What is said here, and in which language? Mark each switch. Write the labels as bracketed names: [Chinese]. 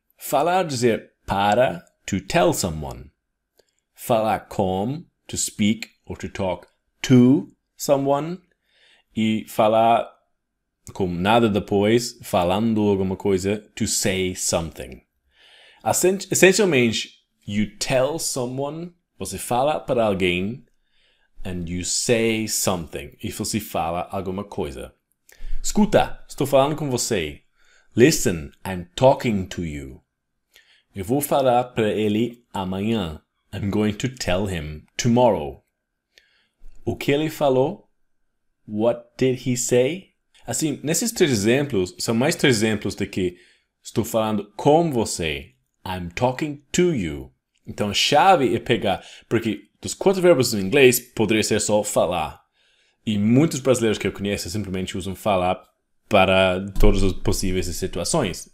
[Portuguese] Falar, dizer para, [English] to tell someone. [Portuguese] Falar com, [English] to speak or to talk to someone. [Portuguese] E falar com nada depois, falando alguma coisa, [English] to say something. Essencialmente, you tell someone, [Portuguese] você fala para alguém, [English] and you say something. [Portuguese] E você fala alguma coisa. Escuta, estou falando com você. [English] Listen, I'm talking to you. [Portuguese] Eu vou falar para ele amanhã. [English] I'm going to tell him tomorrow. [Portuguese] O que ele falou? [English] What did he say? [Portuguese] Assim, nesses 3 exemplos, são mais 3 exemplos de que estou falando com você. [English] I'm talking to you. [Portuguese] Então, a chave é pegar, porque dos 4 verbos em inglês, poderia ser só falar. E muitos brasileiros que eu conheço simplesmente usam falar para todas as possíveis situações.